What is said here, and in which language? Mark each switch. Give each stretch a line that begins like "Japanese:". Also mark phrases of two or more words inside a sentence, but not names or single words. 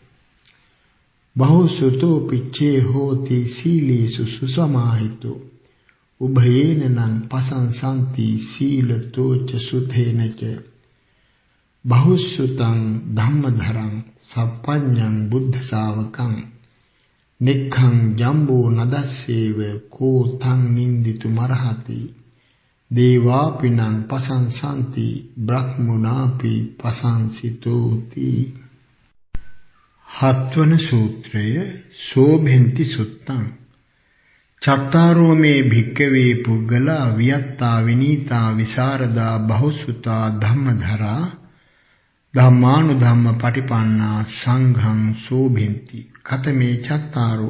Pali: බහුසුතෝ පිච්චේ හෝති සීලේසු සුසමාහිතෝ උභයේන නං පසංසන්ති සීලතෝ ච සුතේන ච බහුසුතං ධම්මධරං සප්පඤ්ඤං බුද්ධ ශාවකං නික්ඛං ජම්බෝ නදස්සේව කෝ තං නින්දිතු මරහති දේවාපිනං පසංසන්ති බ්‍රහ්මුණාපි පසංසිතෝති
Sinhala: හත්වන සූත්‍රය
Pali: සෝභෙන්ති සුත්තං චත්තාරෝ මේ භික්ඛවේ පුග්ගලා වියත්තා විනීතා විසරදා බහුසුතා ධම්මධරා ධම්මානුධම්ම පටිපන්නා සංඝං සෝභෙන්ති කතමේ චත්තාරෝ